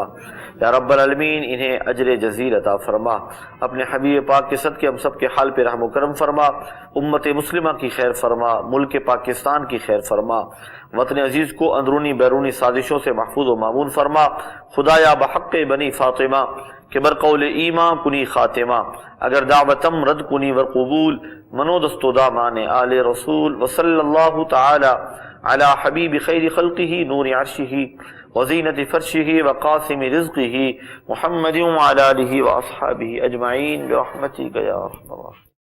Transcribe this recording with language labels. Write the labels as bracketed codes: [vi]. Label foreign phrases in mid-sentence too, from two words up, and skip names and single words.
[ar] یا رب العالمین [ur] انہیں اجر جزیل عطا فرما. اپنے حبیب پاک کے صدقے ہم سب کے حال پہ رحم و کرم فرما. امت مسلمہ کی خیر فرما، ملک پاکستان کی خیر فرما. وطن عزیز کو اندرونی بیرونی سازشوں سے محفوظ و معمون فرما. [fa] خدایا بحق بنی فاطمہ کہ بر قول ایمان کنی خاتمہ، اگر دعوتم رد کنی ور قبول، منو دستو دامان آل رسول. [ar] وصلی اللہ تعالی علی حبیب خیر خلقہ نور عرشہ وزینت فرشہ وقاسم رزقہ محمد وعلی آلہ واصحابہ اجمعین برحمتک یا ارحم الراحمین.